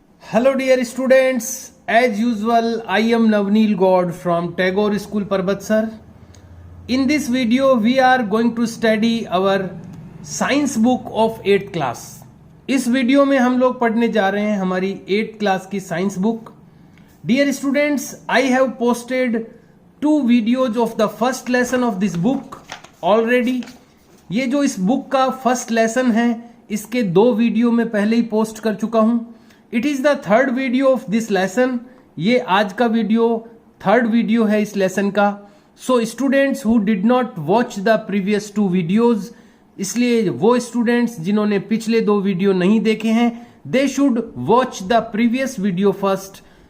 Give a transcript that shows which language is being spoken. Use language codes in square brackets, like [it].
[en] Hello dear students, as usual I am Navneel God from Tagore School Parbatsar. In this video we are going to study our science book of 8th class. [hi] इस video में हम लोग पढ़ने जा रहे हैं हमारी 8th class की science book. [en] Dear students, I have posted 2 videos of the first lesson of this book already. [hi] ये जो इस बुक का फर्स्ट लेसन है इसके 2 वीडियो में पहले ही पोस्ट कर चुका हूं. [en] It is the third video of this lesson. [hi] ये आज का वीडियो थर्ड वीडियो है इस लेसन का. [en] so students who did not watch the previous 2 videos, [hi] इसलिए वो स्टूडेंट्स जिन्होंने पिछले 2 वीडियो नहीं देखे हैं [en] They should watch the previous video first.